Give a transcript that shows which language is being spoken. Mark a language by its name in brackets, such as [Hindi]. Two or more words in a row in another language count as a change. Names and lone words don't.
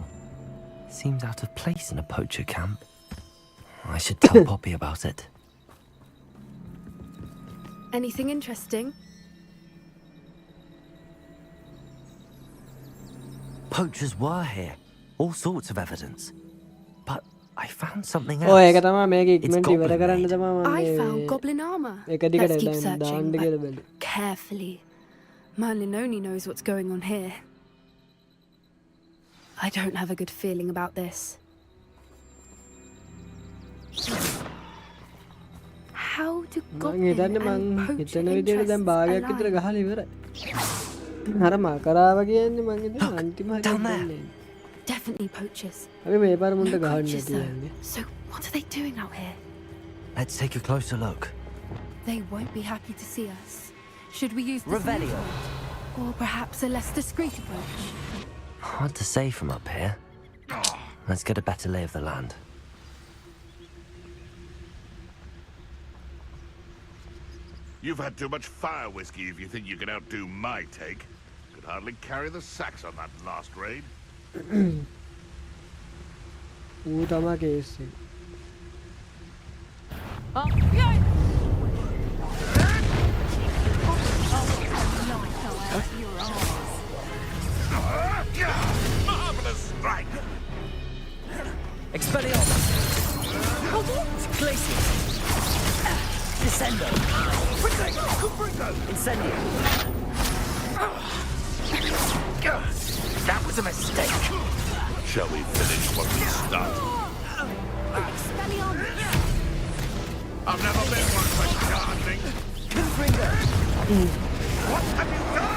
[English] Seems out of place in a poacher camp. I should tell Poppy about it. Anything interesting? Poachers were here. All sorts of evidence. But I found something [Sinhala] ඔය ඒක [English] else. [Sinhala] තමයි මේක [English] It's [Sinhala] ඉක්මනට ඉවර [English] goblin [Sinhala] කරන්න [English] made. [Sinhala] තමයි [English] I [Sinhala] මම [English] found goblin armor. [Sinhala] ඒක දිගට [English] Let's keep [Sinhala] දාන්න දාන්න [English] searching, [Sinhala] කියලා [English] but [Sinhala] බැලුවා. [English] carefully. Merlin only knows what's going on here. I don't have a good feeling about this. How do goblin and poacher interests align? Down there. Definitely poachers. [Sinhala] අපි මේ පාර මුන්ට [English] No [Sinhala] ගහන්න [English] coaches, though. [Sinhala] තියෙන්නේ. [English] So what are they doing out here? Let's take a closer look. They won't be happy to see us. Should we use this Revelio. method? Or perhaps a less discreet approach? Hard to say from up here. Let's get a better lay of the land. You've had too much fire whiskey if you think you can outdo my take. Could hardly carry the sacks on that last raid. [Sinhala] ඌ තමා කේස් එක. [English] Marvelous strike! Expelliarmus! Glacius! Descendo! Incendio! That was a mistake! Shall we finish what we started? I've never been one for gardening. Confringo! What have you done?